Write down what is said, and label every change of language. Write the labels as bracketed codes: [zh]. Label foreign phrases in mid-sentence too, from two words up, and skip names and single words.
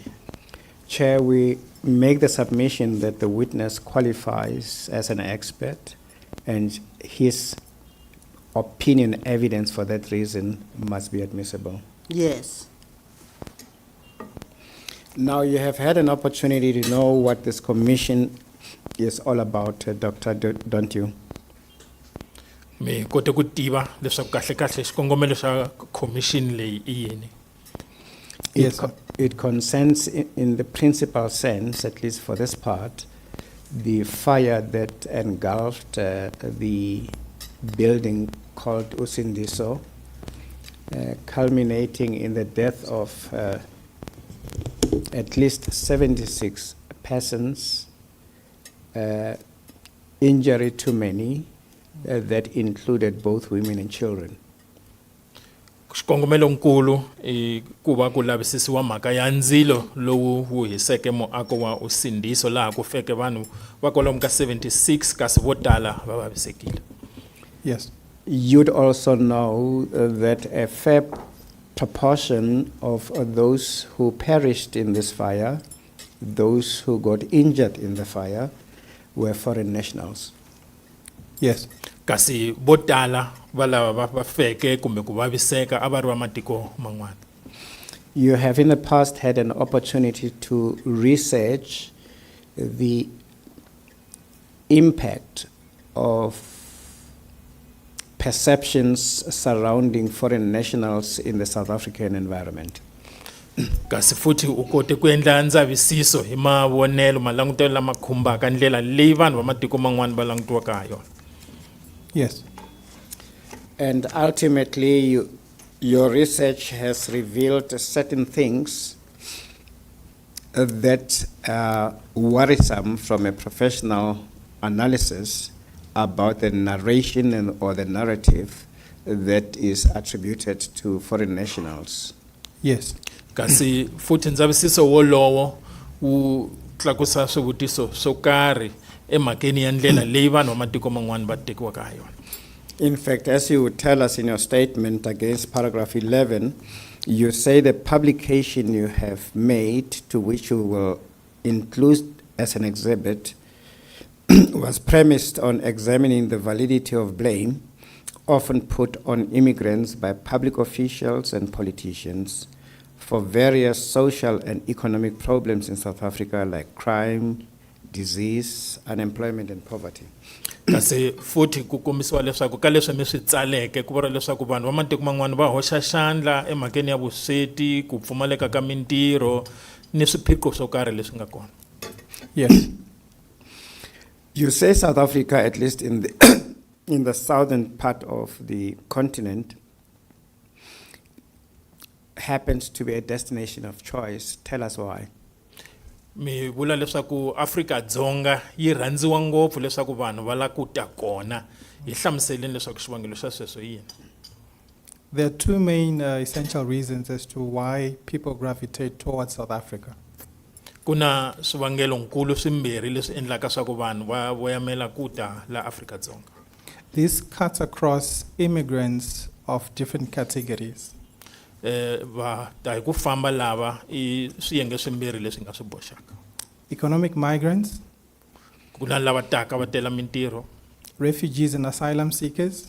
[en] Chair, we make the submission that the witness qualifies as an expert, and his opinion evidence for that reason must be admissible. Yes. Now you have had an opportunity to know what this commission is all about, Doctor, don't you? [ts] Mi kote ku tiva leswaku kahle kahle xikongomelo xa commission leyi i yini. [en] Yes, sir. It concerns, in the principal sense, at least for this part, the fire that engulfed the building called Usindiso culminating in the death of at least 76 persons, injury to many, that included both women and children. [ts] xikongomelo nkulu i ku va ku lavisisiwa mhaka ya ndzilo lowu wu hiseke muako wa Usindiso laha ku feke vanhu va kwalomu ka 76 kasi vo tala va vavisekile. [en] Yes. You'd also know that a fair proportion of those who perished in this fire, those who got injured in the fire, were foreign nationals. Yes. [ts] Kasi vo tala va lava va feke kumbe ku vaviseka a va ri va matiko man'wana. [en] You have in the past had an opportunity to research the impact of perceptions surrounding foreign nationals in the South African environment. [ts] Kasi futhi u kote ku endla ndzavisiso hi mavonelo malangutelo lama khumbaka ndlela leyi vanhu va matiko man'wana va langutiwaka ha yona. [en] Yes. And ultimately, your research has revealed certain things that are worrisome from a professional analysis about the narration or the narrative that is attributed to foreign nationals. Yes. [ts] Kasi futhi ndzavisiso wolowo wu tlakusa swivutiso swo karhi emhakeni ya ndlela leyi vanhu va matiko man'wana va tekiwaka ha yona. [en] In fact, as you tell us in your statement against paragraph 11, you say the publication you have made, to which you will include as an exhibit, was premised on examining the validity of blame often put on immigrants by public officials and politicians for various social and economic problems in South Africa like crime, disease, unemployment, and poverty. [ts] Kasi futhi ku kombisiwa leswaku ka leswi mi swi tsaleke ku vura leswaku vanhu va matiko man'wana va hoxa xandla emhakeni ya vusweti, ku pfumaleka ka mintirho ni swiphiqo swo karhi leswi nga kona. [en] Yes. You say South Africa, at least in the in the southern part of the continent, happens to be a destination of choice. Tell us why. [ts] Mi vula leswaku Afrika-Dzonga yi rhandziwa ngopfu leswaku vanhu va la ku ta kona. Hi hlamuseleni leswaku xivangelo xa sweswo yini. [en] There are two main essential reasons as to why people gravitate towards South Africa. [ts] Kuna swivangelo nkulu swimbirhi leswi endlaka swa ku vanhu va voyamela ku ta la Afrika-Dzonga. [en] This cuts across immigrants of different categories. [ts] Va ta hi ku famba lava I swiyenge swimbirhi leswi nga swi boxaka. [en] Economic migrants, [ts] Kuna lava taka va tela mintirho, [en] refugees and asylum seekers,